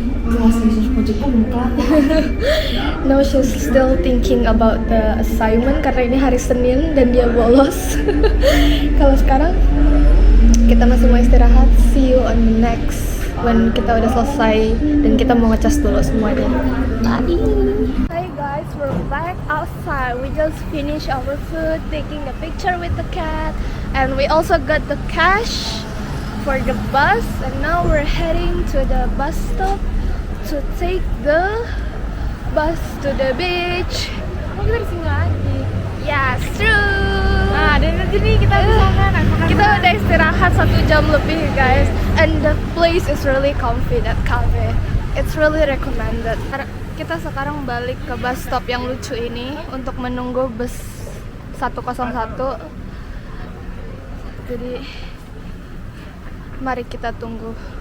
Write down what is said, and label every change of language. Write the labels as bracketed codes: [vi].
[en] Now she's still thinking about the assignment [id] karena ini hari Senin dan dia bolos. Kalau sekarang kita masih mau istirahat. [en] See you on the next [id] when kita udah selesai dan kita mau ngecas dulu semuanya. [en] Bye. Hi guys, we're back outside. We just finished our food, taking the picture with the cat, and we also got the cash for the bus. And now we're heading to the bus stop to take the bus to the beach. [id] Oh, kita di sini lagi. [en] Yes, true. [id] Nah, dan nanti nih kita bisa makan. Kita udah istirahat 1 jam lebih guys, [en] and the place is really comfy, that cafe. It's really recommended. [id] Kita sekarang balik ke bus stop yang lucu ini untuk menunggu bus 101. Jadi mari kita tunggu.